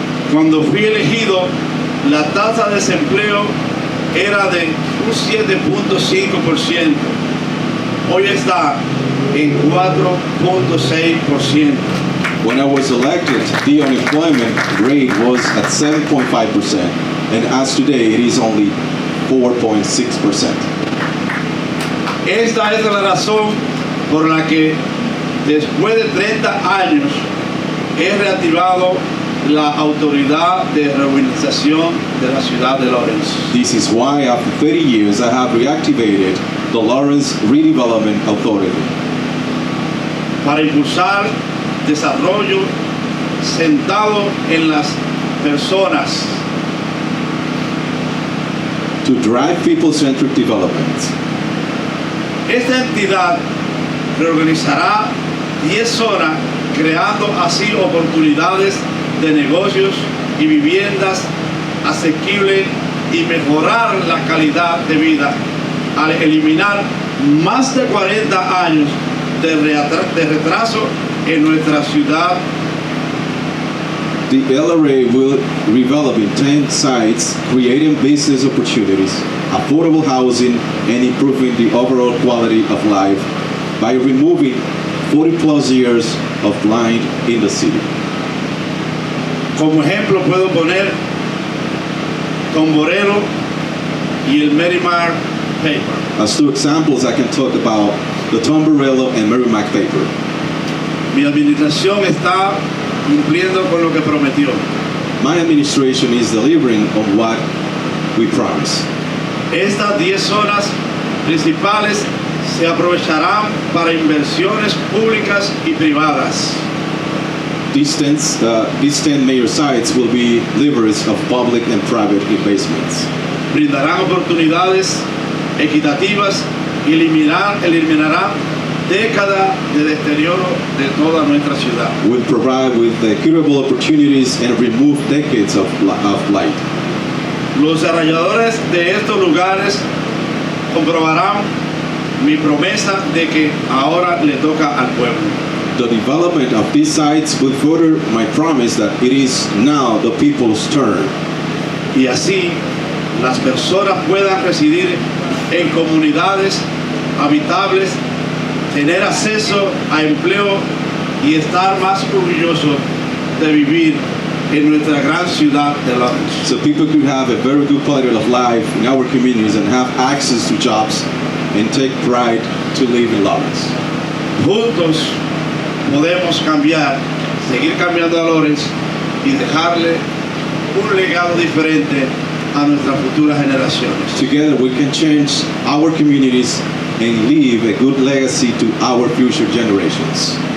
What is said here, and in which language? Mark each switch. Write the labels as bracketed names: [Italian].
[Spanish] Cuando fui elegido, la tasa de desempleo era de un 7.5%. Hoy está en 4.6%. [English] When I was elected, the unemployment rate was at 7.5%, and as today, it is only 4.6%. [Spanish] Esta es la razón por la que después de 30 años he reactivado la autoridad de reurbanización de la ciudad de Lawrence. [English] This is why after 30 years I have reactivated the Lawrence Redevelopment Authority [Spanish] Para impulsar desarrollo centrado en las personas, [English] to drive people-centric development. [Spanish] esta entidad reorganizará 10 zonas, creando así oportunidades de negocios y viviendas asequibles y mejorar la calidad de vida al eliminar más de 40 años de retraso en nuestra ciudad. [English] The LRA will develop in 10 sites, creating business opportunities, affordable housing, and improving the overall quality of life by removing 40 plus years of blind in the city. [Spanish] Como ejemplo puedo poner Tomborelo y el Merrimack Paper. [English] As two examples, I can talk about the Tomborello and Merrimack paper. [Spanish] Mi administración está cumpliendo con lo que prometió. [English] My administration is delivering on what we promised. [Spanish] Estas 10 zonas principales se aprovecharán para inversiones públicas y privadas. [English] These 10 major sites will be levers of public and private investments. [Spanish] Brindarán oportunidades equitativas y eliminarán décadas de deterioro de toda nuestra ciudad. [English] Will provide with equitable opportunities and remove decades of blight. [Spanish] Los desarrolladores de estos lugares comprobarán mi promesa de que ahora le toca al pueblo. [English] The development of these sites will further my promise that it is now the people's turn. [Spanish] Y así las personas puedan residir en comunidades habitables, tener acceso a empleo y estar más orgullosos de vivir en nuestra gran ciudad de Lawrence. [English] So people could have a very good quality of life in our communities and have access to jobs and take pride to live in Lawrence. [Spanish] Juntos podemos cambiar, seguir cambiando a Lawrence y dejarle un legado diferente a nuestras futuras generaciones. [English] Together we can change our communities and leave a good legacy to our future generations.